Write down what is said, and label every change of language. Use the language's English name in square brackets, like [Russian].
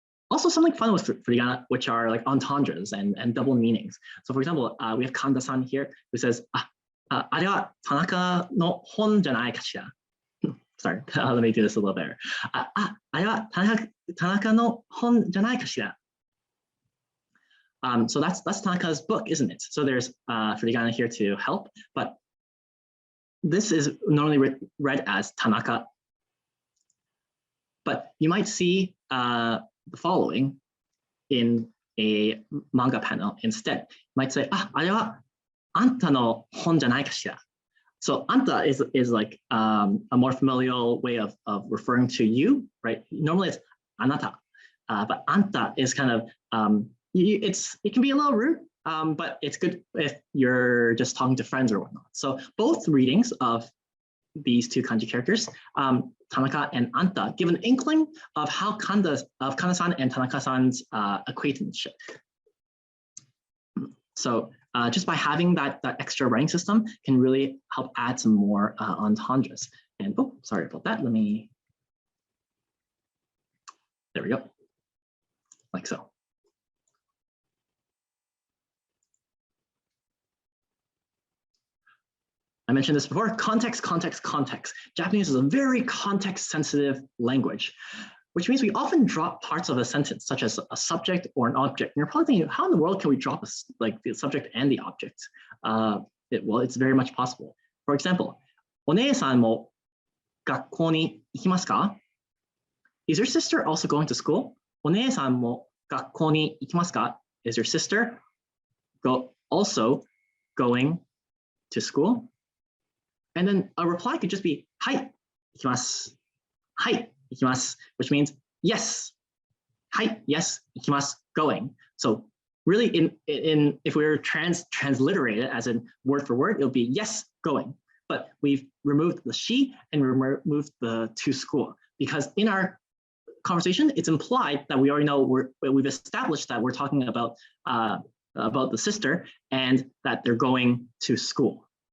[English] Also, something fun with furigana, which are like entendres and double meanings. So for example, we have Kanda-san here who says, [Japanese] あれは田中の本じゃないかしら. [English] Sorry, let me do this a little better. [Japanese] あれは田中の本じゃないかしら. [English] So that's Tanaka's book, isn't it? So there's furigana here to help, but this is normally read as Tanaka. But you might see the following in a manga panel instead. You might say, [Japanese] あれはあんたの本じゃないかしら. [English] So anta is like a more familial way of referring to you, right? Normally it's anata, but anta is kind of it can be a little rude, but it's good if you're just talking to friends or whatnot. So both readings of these two kanji characters, Tanaka and Anta, give an inkling of how Kanda-san and Tanaka-san's acquaintanceship. So just by having that extra writing system can really help add some more entendres. And oh, sorry about that. There we go, like so. I mentioned this before, context, context, context. Japanese is a very context-sensitive language, which means we often drop parts of a sentence, such as a subject or an object. And you're probably thinking, how in the world can we drop like the subject and the object? Well, it's very much possible. [Japanese] For example, お姉さんも学校に行きますか? [English] Is your sister also going to school? [Japanese] お姉さんも学校に行きますか? [English] Is your sister also going to school? And then a reply could just be [Japanese] はい、行きます。 はい、行きます, [English] which means yes. [Japanese] はい、 [English] yes, [Japanese] 行きます, [English] going. So really if we were transliterate it as in word for word, it'll be yes, going. But we've removed the she and removed the to school because in our conversation, it's implied that we already know we've established that we're talking about the sister and that they're going to school.